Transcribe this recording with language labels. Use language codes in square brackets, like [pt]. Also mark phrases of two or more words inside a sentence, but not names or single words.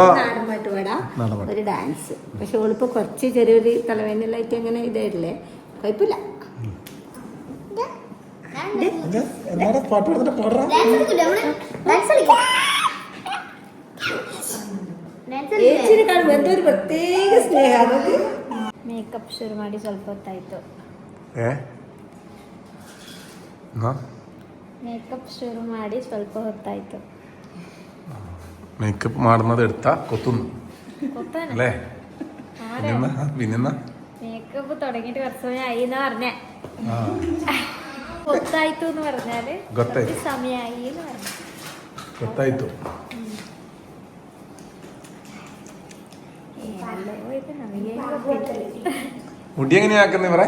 [ml] ഒരു ഡാൻസ് പക്ഷെ ഓളിപ്പോ കുറച്ച് ചെറിയൊരു തലവേദനയിലായിട്ട് അങ്ങനെ ഇതായിട്ടില്ലേ, കുഴപ്പമില്ല. [kn] എന്തൊരു ಪ್ರತ್ಯೇಕ ಸ್ನೇಹ. ಮೇಕಪ್ ಶುರು ಮಾಡಿ ಸ್ವಲ್ಪ ಹೊತ್ತಾಯ್ತು. ಮೇಕಪ್ ಶುರು ಮಾಡಿ ಸ್ವಲ್ಪ ಹೊತ್ತಾಯ್ತು. [ml] മേക്കപ്പ് മാറുന്നത് എടുത്താ കൊത്തുന്നു അല്ലേ? പിന്നെന്നാ മേക്കപ്പ് തുടങ്ങിയിട്ട് കുറച്ച് സമയം ആയി എന്നാ പറഞ്ഞേ. കൊത്തായിത്തു എന്ന് പറഞ്ഞാല് സമയായി എന്ന് പറഞ്ഞു. കൊത്തായിത്തു. മുടി എങ്ങനെയാക്കുന്ന പറ?